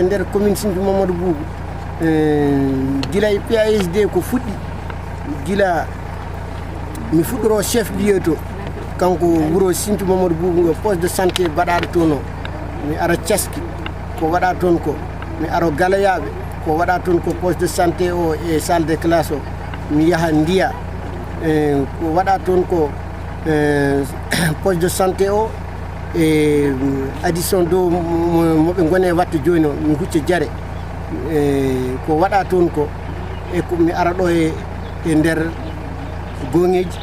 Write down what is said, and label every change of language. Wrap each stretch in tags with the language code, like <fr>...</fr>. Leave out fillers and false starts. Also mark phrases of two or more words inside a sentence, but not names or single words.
<ff>nder commune Sinthiou Mamadou Boubou gila e PSD ko fuɗɗi gila mi fuɗɗoro</ff> <fr>chef lieu</fr> <ff>to kanko wuro Sinthiou Mamadou Boubou ngo</ff> <fr>poste de santé</fr> <ff>baɗaɗo toon o mi ara Thiaski ko waɗa toon ko mi aro Galayaɓe ko waɗa toon ko</ff> <fr>poste de santé</fr> <ff>o e</ff> <fr>salle de classe</fr> <ff>o mi yaha Ndiya ko waɗa toon ko poste de santé o e addition dow moɓe gone watta joni o mi hucca Diare ko waɗa toon ko e ko mi ara ɗo e nder gonŋeji</ff>